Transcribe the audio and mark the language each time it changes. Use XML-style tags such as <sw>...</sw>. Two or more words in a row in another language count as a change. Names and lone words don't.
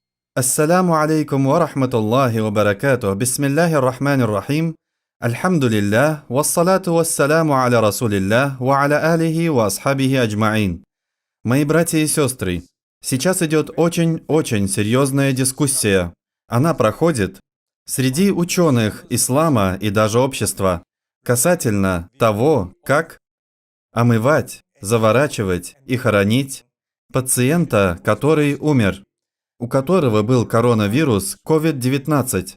<ar>السلام عليكم ورحمة الله وبركاته بسم الله الرحمن الرحيم. Альхамдулиллах. والصلاة والسلام على رسول الله وعلى آله وأصحابه أجمعين.</ar> <ru>Мои братья и сестры, сейчас идет очень-очень серьезная дискуссия. Она проходит среди ученых ислама и даже общества касательно того, как омывать, заворачивать и хоронить пациента, который умер, у которого был коронавирус COVID-19.</ru>